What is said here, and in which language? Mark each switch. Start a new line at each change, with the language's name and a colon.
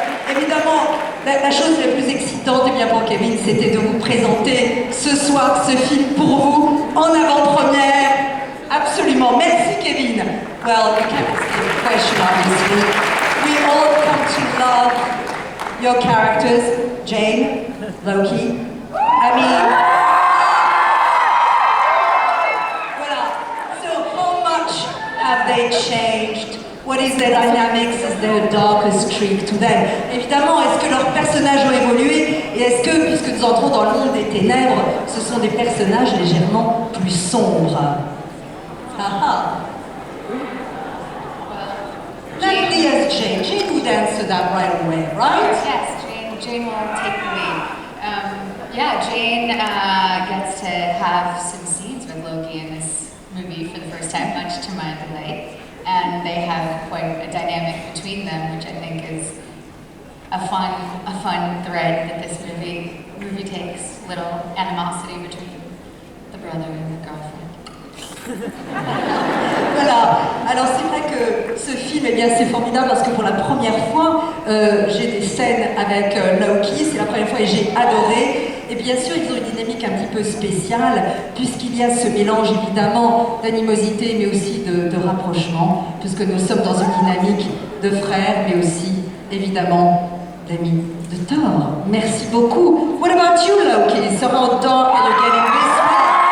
French: Évidemment, la chose la plus excitante eh bien, pour Kevin, c'était de vous présenter ce soir ce film pour vous en avant-première. Absolument. Merci, Kevin.
English: Well, we can't ask you a question, obviously. We all come to love your characters. Jane, Loki. I mean, voilà. So how much have they changed? What is their dynamics? Is there a darker streak to them?
French: Évidemment, est-ce que leurs personnages ont évolué? Et est-ce que, puisque nous entrons dans le monde des ténèbres, ce sont des personnages légèrement plus sombres?
English: Natalie as Jane. Jane would answer that right away, right? Yes, Jane will take the lead. Jane gets to have some scenes with Loki in this movie for the first time, much to my delight. And they have quite a dynamic between them, which I think is a fun thread that this movie takes. Little animosity between the brother and the girlfriend.
French: Voilà, alors c'est vrai que ce film, eh bien, c'est formidable parce que pour la première fois, j'ai des scènes avec Loki, c'est la première fois et j'ai adoré. Et bien sûr, ils ont une dynamique un petit peu spéciale, puisqu'il y a ce mélange évidemment d'animosité, mais aussi de rapprochement, puisque nous sommes dans une dynamique de frères, mais aussi évidemment d'amis de Thor.
English: Merci beaucoup. What about you, Loki? So how dark are you getting this week?